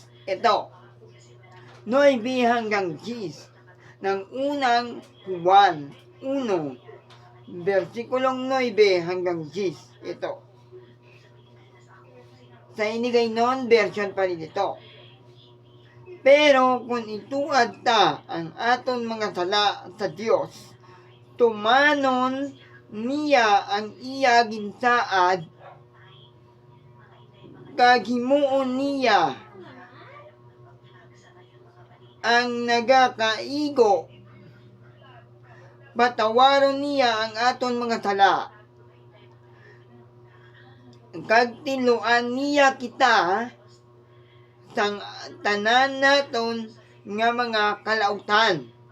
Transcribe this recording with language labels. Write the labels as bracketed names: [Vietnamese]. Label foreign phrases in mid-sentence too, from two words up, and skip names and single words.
[Filipino] Ito, 9 hanggang 10 ng unang Juan 1, versikulong 9 hanggang 10. Ito. Sa Inigaynon version pa rin ito. [Hiligaynon] Pero kung ituad ta ang aton mga sala sa Dios, tumanon niya ang iya ginsaad, kagimuon niya ang nagakaigo, patawaron niya ang aton mga sala, kagtiluan niya kita sang tanan naton nga mga kalautan.